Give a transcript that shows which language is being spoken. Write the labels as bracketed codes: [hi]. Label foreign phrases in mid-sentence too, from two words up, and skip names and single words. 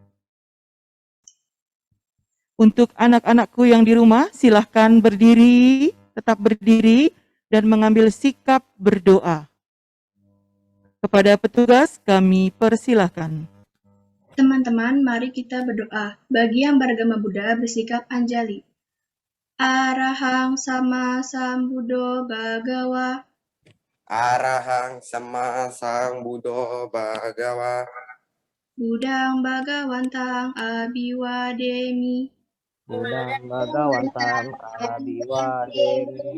[id] Untuk anak-anakku yang di rumah, silahkan berdiri, tetap berdiri, dan mengambil sikap berdoa. Kepada petugas, kami persilahkan. Teman-teman, mari kita berdoa. Bagi yang beragama Buddha, bersikap Anjali. [pi] Arahang sama sambuddho bhagawa. Arahang sama sang Buddha Bhagawa. Budang bhagawantang abiwademi. Budang bhagawantang abiwademi.